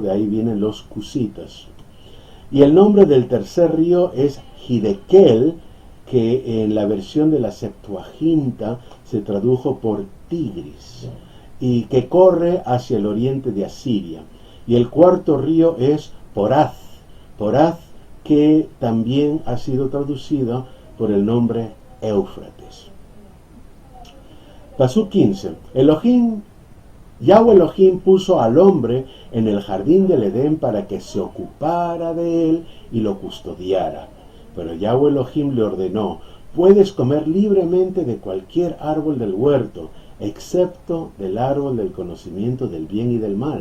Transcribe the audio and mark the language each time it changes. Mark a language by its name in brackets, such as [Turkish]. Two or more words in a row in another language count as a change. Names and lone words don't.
[Spanish] De ahí vienen los cusitas. Y el nombre del tercer río es Hidekel, que en la versión de la Septuaginta se tradujo por Tigris, y que corre hacia el oriente de Asiria. Y el cuarto río es Poraz, que también ha sido traducido por el nombre Éufrates. Pasuk 15. Yahweh Elohim puso al hombre en el jardín del Edén para que se ocupara de él y lo custodiara. Pero Yahweh Elohim le ordenó: puedes comer libremente de cualquier árbol del huerto, excepto del árbol del conocimiento del bien y del mal.